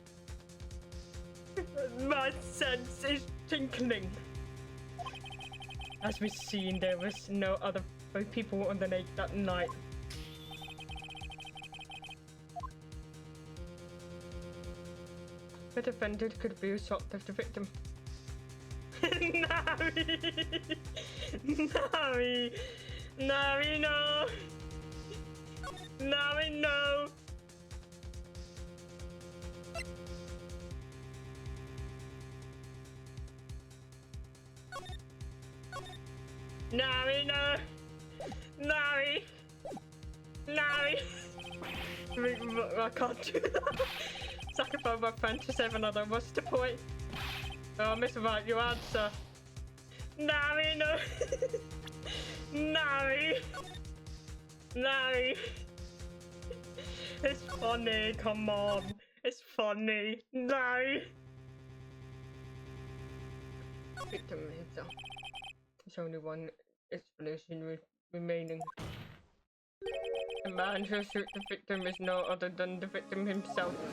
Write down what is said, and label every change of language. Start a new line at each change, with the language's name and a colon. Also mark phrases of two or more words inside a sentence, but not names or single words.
English: My sense is tingling. As we've seen, there was no other people on the lake that night. The defendant could be shot of the victim. Nari! Nari! Nari, no! Nari, no! Nari, no! Nari! Nari! I can't do that. Sacrifice my friend to save another. What's the point? Oh, Miss Wright, your answer. Nari, no! Nari! Nari! It's funny, come on. It's funny. Nari! Victim himself. There's only one explanation remaining. The man who shot the victim is no other than the victim himself.